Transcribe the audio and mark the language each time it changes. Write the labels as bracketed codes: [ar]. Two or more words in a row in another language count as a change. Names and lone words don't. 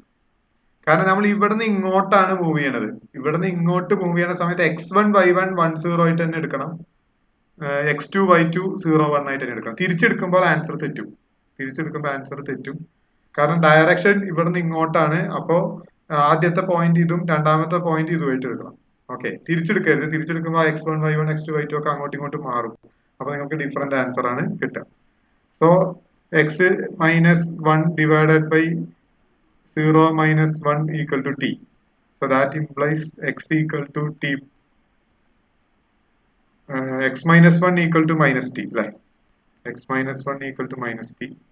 [ml] കാരണം നമ്മൾ ഇവിടുന്ന് ഇങ്ങോട്ടാണ് മൂവ് ചെയ്യണത്. ഇവിടുന്ന് ഇങ്ങോട്ട് മൂവ് ചെയ്യുന്ന സമയത്ത് x1 y1 10 ആയിട്ട് തന്നെ എടുക്കണം, x2 y2 01 ആയിട്ട് തന്നെ എടുക്കണം. തിരിച്ചെടുക്കുമ്പോൾ ആൻസർ തെറ്റും. കാരണം ഡയറക്ഷൻ ഇവിടുന്ന് ഇങ്ങോട്ടാണ്. അപ്പോ ആദ്യത്തെ പോയിന്റ് ഇതും രണ്ടാമത്തെ പോയിന്റ് ഇതുമായിട്ട് എടുക്കണം. ഓക്കെ, തിരിച്ചെടുക്കരുത്. തിരിച്ചെടുക്കുമ്പോൾ x1 y1 x2 y2 ഒക്കെ അങ്ങോട്ടും ഇങ്ങോട്ടും മാറും. അപ്പൊ നിങ്ങൾക്ക് ഡിഫറെന്റ് ആൻസർ ആണ് കിട്ടുക. [en] സോ x minus 1 divided by 0 minus 1 equal to t. So that implies x equal to t. X minus 1 equal to minus t. Like x minus 1 equal to minus t.